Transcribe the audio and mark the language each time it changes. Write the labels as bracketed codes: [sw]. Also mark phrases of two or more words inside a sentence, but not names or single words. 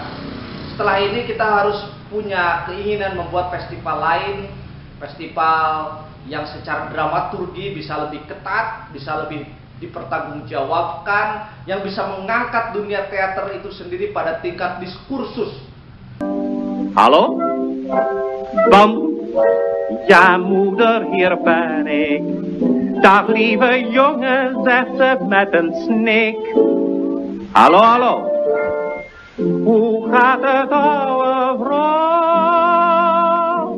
[id] Setelah ini kita harus punya keinginan membuat festival lain, festival yang secara dramaturgi bisa lebih ketat, bisa lebih dipertanggungjawabkan, yang bisa mengangkat dunia teater itu sendiri pada tingkat diskursus. [nl] Hallo? Bam, ja moeder, hier ben ik. Dag lieve jongen, zegt ze met een snik. Hallo, hallo. Hoe gaat het, ouwe vrouw?